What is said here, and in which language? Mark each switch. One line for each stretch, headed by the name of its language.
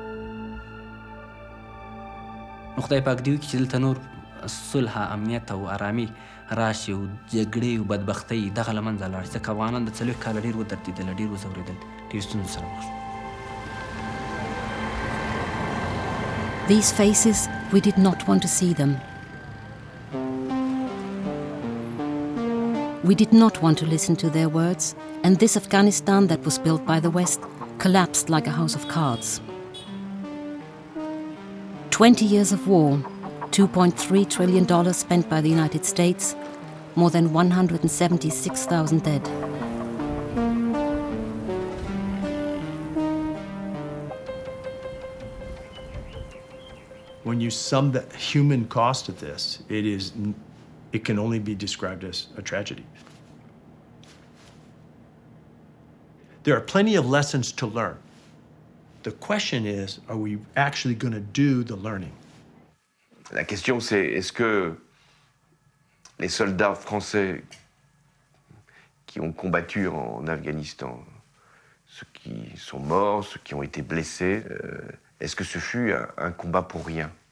Pashto: نو خدای پاک دې وکړي چې دلته نور صلح، امنیت او ارامي راشي او جګړې او بدبختۍ دغه له منځه لاړ شي، ځکه افغانان د 40 کاله ډېر ودردېدل، ډېر وځورېدل، ډېر ستونزو سره مخ شول.
English: These faces, we did not want to see them. We did not want to listen to their words, and this Afghanistan that was built by the West collapsed like a house of cards. 20 years of war, $2.3 trillion spent by the United States, more than 176,000 dead. When you sum the human cost of this, it can only be described as a tragedy. There are plenty of lessons to learn. The question is, are we actually going to do the learning?
French: La question c'est, est-ce que les soldats français qui ont combattu en Afghanistan, ceux qui sont morts, ceux qui ont été blessés, est-ce que ce fut un combat pour rien?